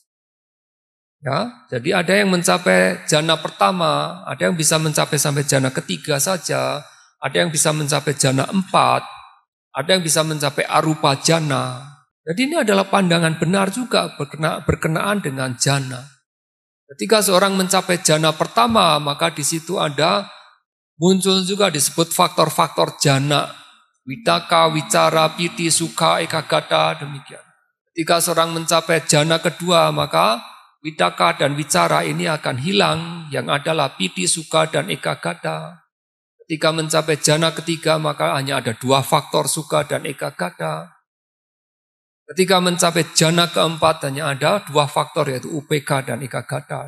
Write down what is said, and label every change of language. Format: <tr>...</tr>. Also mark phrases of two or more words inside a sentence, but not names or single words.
<id>Ya, jadi ada yang mencapai jana pertama, ada yang bisa mencapai sampai jana ketiga saja, ada yang bisa mencapai jana 4. Ada yang bisa mencapai</id> <pi>arupa jana.</pi> <id>Jadi ini adalah pandangan benar juga berkenaan dengan jana. Ketika seorang mencapai jana pertama, maka di situ ada muncul juga disebut faktor-faktor jana.</id> <pi>Vitaka, wicara, piti, sukha, ekagata,</pi> <id>demikian. Ketika seorang mencapai jana kedua, maka Widaka dan wicara ini akan hilang, yang adalah piti, suka, dan ekagata. Ketika mencapai jana ketiga, maka hanya ada 2 faktor, suka dan ekagata. Ketika mencapai jana keempat, hanya ada 2 faktor, yaitu upeka dan ekagata.</id>